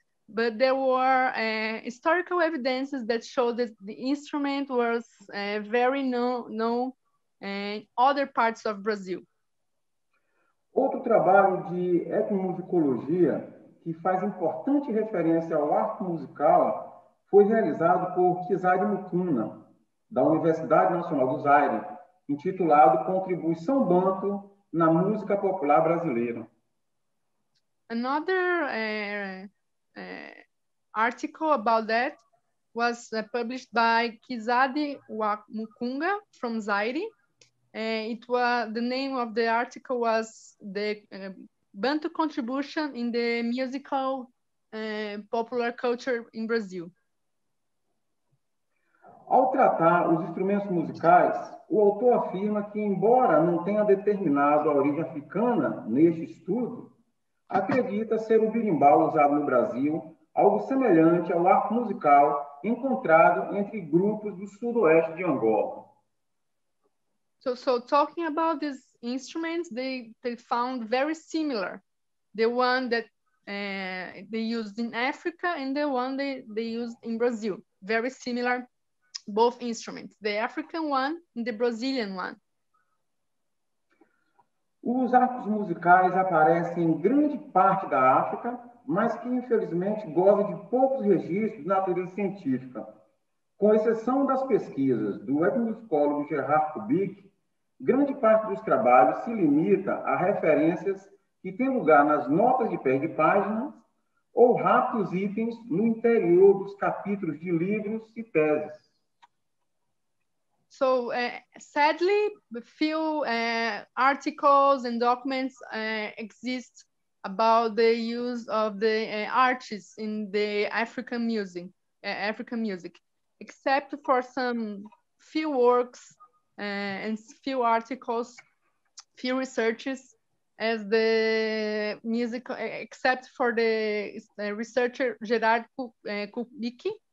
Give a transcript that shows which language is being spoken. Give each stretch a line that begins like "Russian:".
English: But there were historical evidences that show that the instrument was very known in other parts of Brazil.
Portuguese: Outro trabalho de etnomusicologia que faz importante referência ao arco musical foi realizado por Kizadi Mukuna, da Universidade Nacional do Zaire, intitulado Contribuição Banto na Música Popular Brasileira.
English: Another article about that was published by Kizadi Mukunga from Zaire. The name of the article was the Bantu Contribution in the Musical Popular Culture in Brazil.
Portuguese: Ao tratar os instrumentos musicais, o autor afirma que, embora não tenha determinado a origem africana neste estudo, acredita ser o berimbau usado no Brasil algo semelhante ao arco musical encontrado entre grupos do sudoeste de Angola.
English: So talking about these instruments, they found very similar. The one that they used in Africa and the one they used in Brazil. Very similar, both instruments, the African one and the Brazilian one.
Portuguese: Os arcos musicais aparecem em grande parte da África, mas que infelizmente gozam de poucos registros de natureza científica. Com exceção das pesquisas do etnomusicólogo Gerhard Kubik, grande parte dos trabalhos se limita a referências que têm lugar nas notas de pé de páginas ou rápidos itens no interior dos capítulos de livros e teses.
English: So sadly, few articles and documents exist about the use of the arches in the African music, except for some few works and few articles, few researches, as the music, except for the researcher Gerard Kubicki,